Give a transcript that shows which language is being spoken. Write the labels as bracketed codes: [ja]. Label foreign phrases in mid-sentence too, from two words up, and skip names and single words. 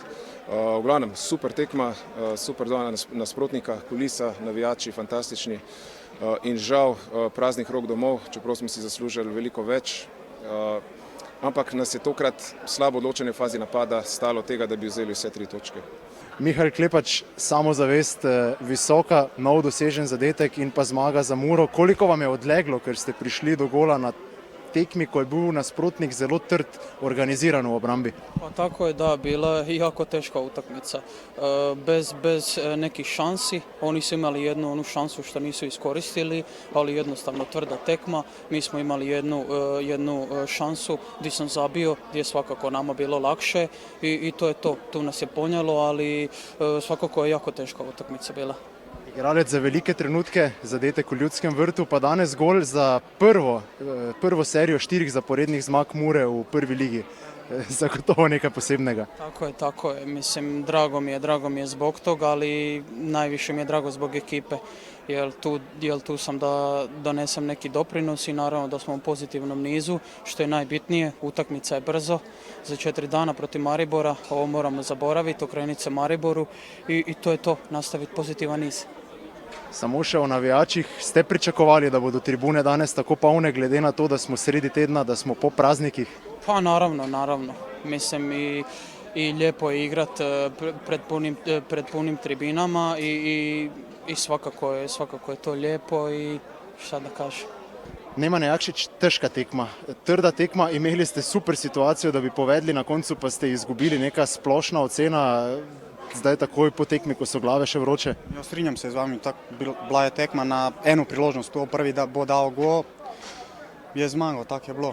[sl] V glavnem, super tekma, super dva nasprotnika, kulisa, navijači fantastični in žal praznih rok domov, čeprav smo si zaslužili veliko več, ampak nas je tokrat slabo odločanje v fazi napada stalo tega, da bi vzeli vse 3 točke. Mihael Klepač, samozavest visoka, nov dosežen zadetek in pa zmaga za Muro. Koliko vam je odleglo, ker ste prišli do gola na tekmi, ko je bil nasprotnik zelo trd, organiziran v obrambi? [hr] Pa tako je, da, bila je jako teška utakmica. Bez nekih šansi, oni su imali jednu šansu što nisu iskoristili, ali jednostavno tvrda tekma. Mi smo imali jednu šansu gdje sam zabio, gdje je svakako nama bilo lakše i to je to. Tu nas je ponjelo, ali svakako je jako teška utakmica bila. [sl] Igralec za velike trenutke, zadetek v Ljudskem vrtu, pa danes gol za prvo serijo 4 zaporednih zmag Mure v prvi ligi. Zagotovo nekaj posebnega. Tako je. [hr] Mislim, drago mi je zbog toga, ali najviše mi je drago zbog ekipe. Jer tu sam da donesem neki doprinos i naravno da smo u pozitivnom nizu, što je najbitnije. Utakmica je brzo, za 4 dana protiv Maribora, ovo moramo zaboraviti, okrenuti se Mariboru i to je to, nastaviti pozitivan niz. [sl] Samo še o navijačih, ste pričakovali, da bodo tribune danes tako polne, glede na to, da smo sredi tedna, da smo po praznikih? [hr] Pa naravno. Mislim i lijepo je igrat pred punim tribinama i svakako je to lijepo i šta da kažem. [sl] Nemanja Jakšić, težka tekma, trda tekma, imeli ste super situacijo, da bi povedli, na koncu pa ste izgubili, neka splošna ocena, zdaj takoj po tekmi, ko so glave še vroče. Ja, strinjam se z vami, bila je tekma na eno priložnost, to prvi da bo dal gol, je zmagal, tako je bilo.